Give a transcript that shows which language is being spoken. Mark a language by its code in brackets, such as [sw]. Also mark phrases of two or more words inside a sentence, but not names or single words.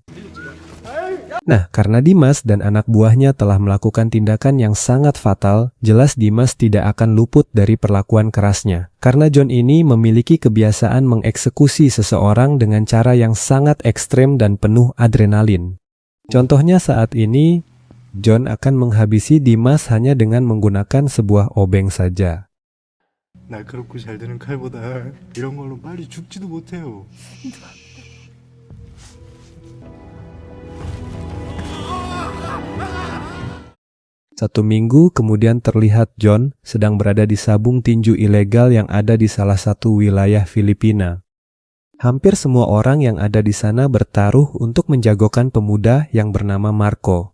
[id] Nah, karena Dimas dan anak buahnya telah melakukan tindakan yang sangat fatal, jelas Dimas tidak akan luput dari perlakuan kerasnya. Karena John ini memiliki kebiasaan mengeksekusi seseorang dengan cara yang sangat ekstrem dan penuh adrenalin. Contohnya saat ini, John akan menghabisi Dimas hanya dengan menggunakan sebuah obeng saja. [ko] 날카롭고 잘 되는 칼보다 이런 걸로 빨리 죽지도 못해요. [id] Satu minggu kemudian terlihat John sedang berada di sabung tinju ilegal yang ada di salah satu wilayah Filipina. Hampir semua orang yang ada di sana bertaruh untuk menjagokan pemuda yang bernama Marco.